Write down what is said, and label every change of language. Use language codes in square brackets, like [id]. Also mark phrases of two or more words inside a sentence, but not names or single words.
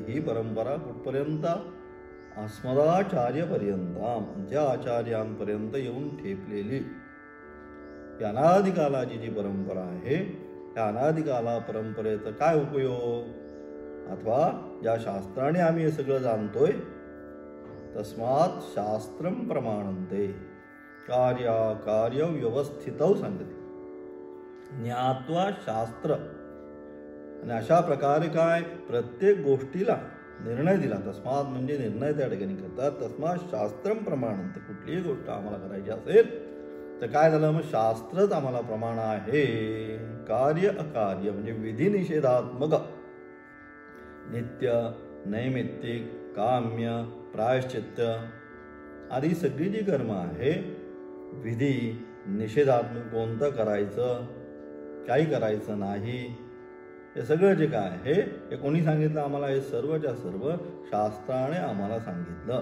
[mr] ही परंपरा कुठपर्यंत, अस्मदाचार्यपर्यंतां, ज्या आचार्यांपर्यंत येऊन ठेपलेली अनादिकालाची जी परंपरा आहे, त्या अनादिकाला परंपरेचा काय उपयोग, अथवा ज्या शास्त्राने आम्ही हे सगळं जाणतोय, [sa] तस्मात् शास्त्रं प्रमाणन्ते, कार्य व्यवस्थितौ सांगते, ज्ञात्वा शास्त्र. [mr] आणि अशा प्रकारे काय प्रत्येक गोष्टीला निर्णय दिला. तस्मात म्हणजे निर्णय त्या ठिकाणी करतात. [sa] तस्मात शास्त्रम प्रमाणन्ते, [mr] कुठलीही गोष्ट आम्हाला करायची असेल तर काय झालं, मग शास्त्रच आम्हाला प्रमाण आहे. कार्य अकार्य म्हणजे विधी निषेधात्मक, नित्य नैमित्तिक काम्य प्रायश्चित्त आदी सगळी जी कर्म आहे, विधी निषेधात्मक, कोणतं करायचं काही करायचं नाही, हे सगळं जे काय आहे हे कोणी सांगितलं आम्हाला, हे सर्वच्या सर्व शास्त्राने आम्हाला सांगितलं.